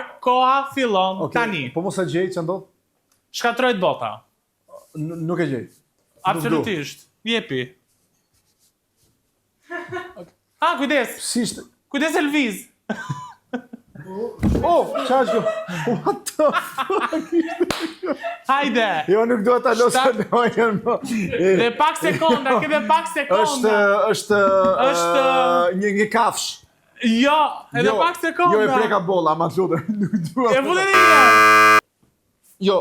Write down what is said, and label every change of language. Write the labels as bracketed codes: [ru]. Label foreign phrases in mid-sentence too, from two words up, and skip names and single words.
[sq] Koha fillon tani. Po mos e gjej ç'a ndodh? Shkatrojt bota. Nuk e gjej. Absolutisht. Jepi. Kujdes. Si ishte? Kujdes e lviz. Çfarë kjo? [en] What the fuck? [sq] Hajde. Jo, nuk dua ta losë lojën. Dhe pak sekonda, ke dhe pak sekonda. Është një kafsh. Jo, edhe pak sekonda. Jo, e preka bolla, ama të lutem. Nuk dua. E futet një. Jo,